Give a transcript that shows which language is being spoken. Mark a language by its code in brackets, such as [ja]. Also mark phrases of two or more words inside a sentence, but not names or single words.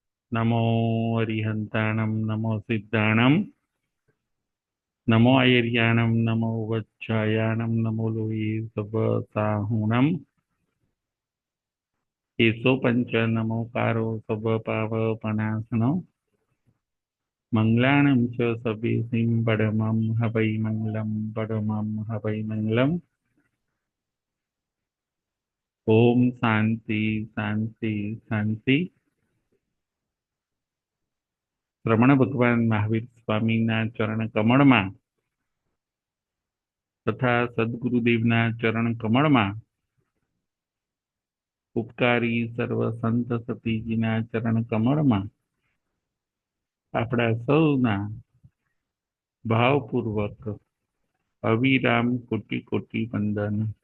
[pka] नमो अरिहन्ताणं नमो सिद्धाणं नमो आयर्याणं नमो वज्रायाणं नमो लोये सवसाहुणं एषो पञ्च नमोकारो सवपावपनाशनो मङ्गलानं च सवेसिं पडमं हवै मङ्गलं पडमं हवै मङ्गलम् [sa] ओम शांति शांति शांति। [gu] રમણ ભગવાન મહાવીર સ્વામીના ચરણ કમળમાં તથા સદગુરુદેવના ચરણ કમળમાં ઉપકારી સર્વ સંત સતીજીના ચરણ કમળમાં આપણા સૌના ભાવપૂર્વક અવિરામ કોટી કોટી વંદન।